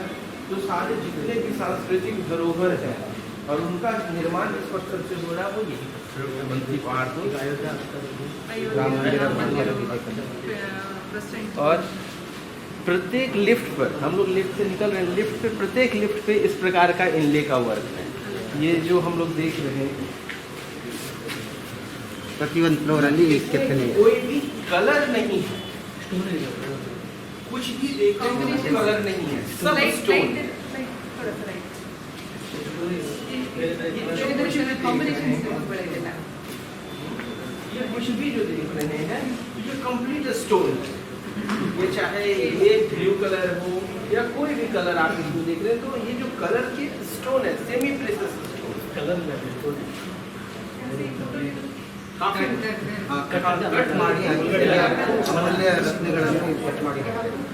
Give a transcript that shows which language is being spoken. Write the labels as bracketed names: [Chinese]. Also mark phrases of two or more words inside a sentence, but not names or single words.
[Hindi] तो सारे जितने भी सांस्कृतिक धरोहर हैं और उनका निर्माण इस पत्थर से हो रहा है वो यही मंत्री पहाड़ को राम मंदिर. और प्रत्येक लिफ्ट पर हम लोग लिफ्ट से निकल रहे हैं, लिफ्ट पे प्रत्येक लिफ्ट पे इस प्रकार का इनले का वर्क है. ये जो हम लोग देख रहे हैं [Kannada] ಪ್ರತಿಯೊಂದು ಫ್ಲೋರಲ್ಲಿ ಕೆತ್ತನೆ [Hindi] कोई भी कलर नहीं है, कुछ भी देखने में कलर नहीं है, सब स्टोन. ये कुछ भी जो देख रहे हैं ये [English] complete stone. [Hindi] ये चाहे ये [English] blue color [Hindi] हो या कोई भी कलर आप इसको देख रहे हैं तो ये जो कलर के स्टोन है [English] semi precious stone. [Hindi] कलर [Kannada] ಕಟ್ ಮಾಡಿ ಅಮೂಲ್ಯ ರತ್ನಗಳನ್ನು ಕಟ್ ಮಾಡಿದ್ದಾರೆ.